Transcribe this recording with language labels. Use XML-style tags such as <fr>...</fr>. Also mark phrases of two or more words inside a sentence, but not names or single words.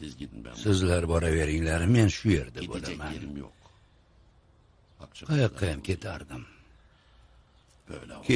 <tr>ben.</tr> <uz>Sizlar boraveringlar, men shu yerda</uz> <tr>Gidecek</tr> <uz>bo'laman.</uz> <tr>yerim yok. Akçakoya'da</tr> <uz>Qayoqqa ham ketardim.</uz> <tr>böyle olsun.</tr>